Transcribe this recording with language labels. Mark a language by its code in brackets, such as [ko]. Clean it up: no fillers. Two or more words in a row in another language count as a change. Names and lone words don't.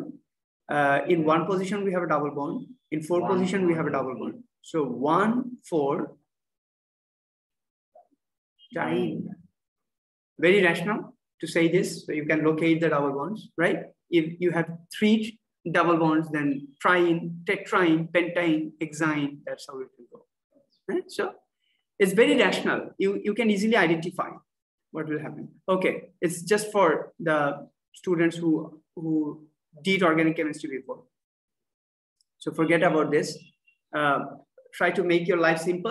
[en] In 1 position we have a double bond. In 4 position we have a double bond. So 1, 4. Triene. Very rational to say this, so you can locate the double bonds, right? If you have 3 double bonds, then triene, tetraene, pentaene, hexane, that's how it will go. Right? So it's very rational. You can easily identify what will happen. Okay, it's just for the students who did organic chemistry before. So forget about this. Try to make your life simple.